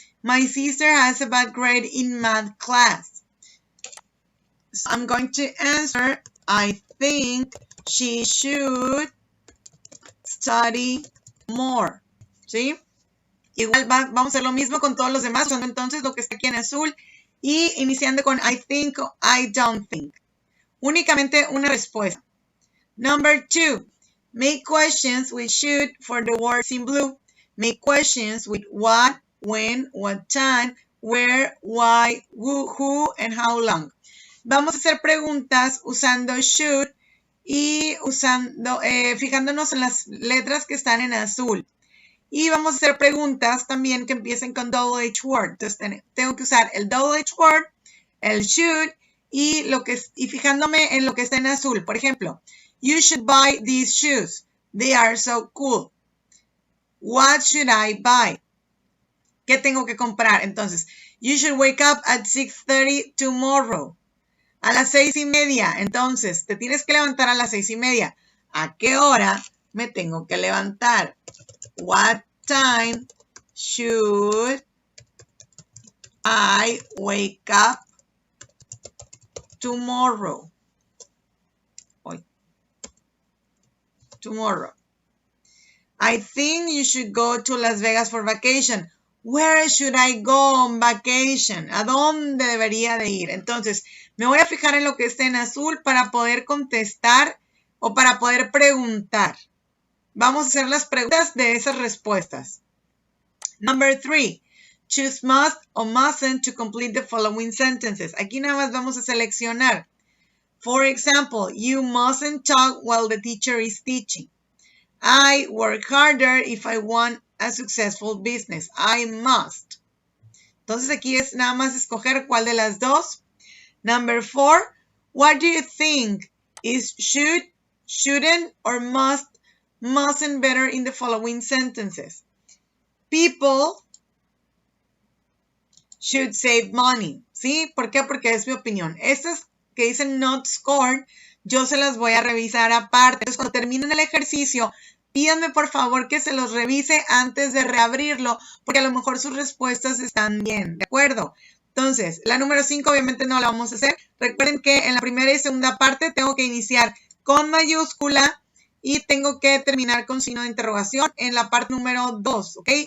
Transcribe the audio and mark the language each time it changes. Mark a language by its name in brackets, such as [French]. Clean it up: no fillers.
[English] My sister has a bad grade in math class. So I'm going to answer, I think she should study more. [Spanish] ¿Sí? Igual vamos a hacer lo mismo con todos los demás, usando entonces lo que está aquí en azul y iniciando con [English] I think [Spanish] o [English] I don't think. [Spanish] Únicamente una respuesta. [English] Number 2, make questions with should for the words in blue. Make questions with what, when, what time, where, why, who, and how long. [Spanish] Vamos a hacer preguntas usando should y fijándonos en las letras que están en azul. Y vamos a hacer preguntas también que empiecen con double H word. Entonces tengo que usar el double H word, el should y fijándome en lo que está en azul. Por ejemplo, [English] you should buy these shoes. They are so cool. What should I buy? [Spanish] ¿Qué tengo que comprar? [English] Entonces, you should wake up at 6:30 tomorrow. [Spanish] A las 6:30. Entonces, te tienes que levantar a las 6:30. ¿A qué hora me tengo que levantar? [English] What time should I wake up tomorrow? Tomorrow. I think you should go to Las Vegas for vacation. Where should I go on vacation? [Spanish] ¿A dónde debería de ir? Entonces, me voy a fijar en lo que está en azul para poder contestar o para poder preguntar. Vamos a hacer las preguntas de esas respuestas. [English] Number 3, choose must or mustn't to complete the following sentences. [Spanish] Aquí nada más vamos a seleccionar. [English] For example, you mustn't talk while the teacher is teaching. I work harder if I want a successful business. I must. [Spanish] Entonces aquí es nada más escoger cuál de las dos. [English] Number 4, what do you think is should, shouldn't, or mustn't better in the following sentences? People should save money. [Spanish] ¿Sí? ¿Por qué? Porque es mi opinión. Estas que dicen [English] not scored, [Spanish] yo se las voy a revisar aparte. Entonces, cuando terminen el ejercicio, pídanme por favor que se los revise antes de reabrirlo, porque a lo mejor sus respuestas están bien, ¿de acuerdo? Entonces, la número 5 obviamente no la vamos a hacer. Recuerden que en la primera y segunda parte tengo que iniciar con mayúscula y tengo que terminar con signo de interrogación en la parte número 2, ¿ok?